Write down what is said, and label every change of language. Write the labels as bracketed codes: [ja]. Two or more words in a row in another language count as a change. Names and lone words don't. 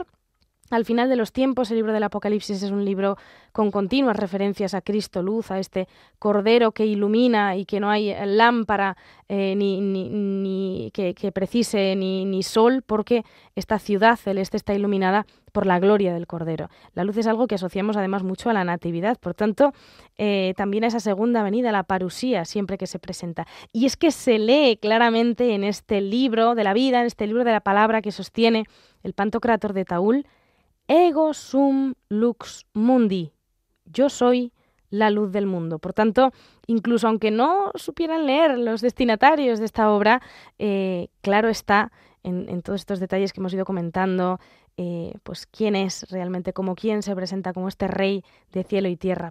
[es] Al final de los tiempos, el libro del Apocalipsis es un libro con continuas referencias a Cristo luz, a este Cordero que ilumina y que no hay lámpara ni que precise ni sol, porque esta ciudad celeste está iluminada por la gloria del Cordero. La luz es algo que asociamos además mucho a la Natividad, por tanto, también a esa segunda venida, la parusía, siempre que se presenta. Y es que se lee claramente en este libro de la vida, en este libro de la palabra que sostiene el Pantocrátor de Taúl: [la] Ego sum lux mundi. [es] Yo soy la luz del mundo. Por tanto, incluso aunque no supieran leer los destinatarios de esta obra, claro está, en todos estos detalles que hemos ido comentando, pues quién es realmente, como quién se presenta como este rey de cielo y tierra.